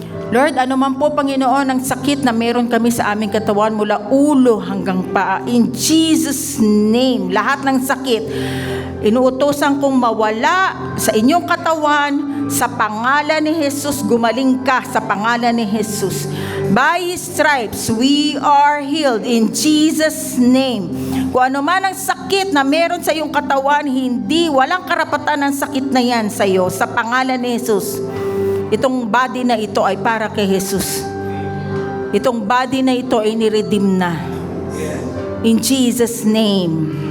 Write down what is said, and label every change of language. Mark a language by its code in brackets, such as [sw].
[tl] Lord, ano man po, Panginoon, ang sakit na meron kami sa aming katawan mula ulo hanggang paa, [en] in Jesus' name, [tl] lahat ng sakit, inuutosan kong mawala sa inyong katawan. Sa pangalan ni Jesus, gumaling ka sa pangalan ni Jesus. [en] By His stripes, we are healed in Jesus' name. [tl] Kung ano man ang sakit na meron sa iyong katawan, walang karapatan ng sakit na yan sa iyo. Sa pangalan ni Jesus, itong body na ito ay para kay Jesus. Itong body na ito ay niredeem na. [en] In Jesus' name.